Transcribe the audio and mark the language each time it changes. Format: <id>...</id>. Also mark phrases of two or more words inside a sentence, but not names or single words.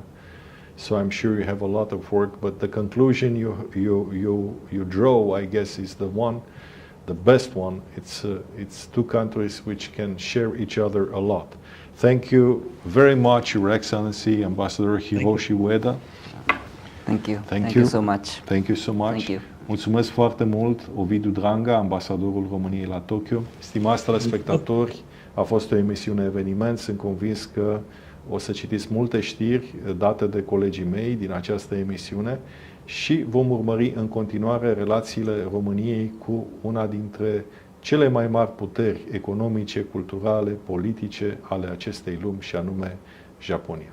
<en>So I'm sure you have a lot of work, but the conclusion you draw, I guess, is the best one. It's two countries which can share each other a lot. Thank you very much, Your Excellency, Ambassador Hiroshi Ueda. Thank you. Thank you so much. Thank you so much. Thank you.</en> <ro>Mulțumesc foarte mult, Ovidiu Dranga, ambasadorul României la Tokyo. Stimați telespectatori, a fost o emisiune eveniment. Sunt convins că o să citiți multe știri date de colegii mei din această emisiune și vom urmări în continuare relațiile României cu una dintre cele mai mari puteri economice, culturale, politice ale acestei lumi, și anume Japonia.</ro>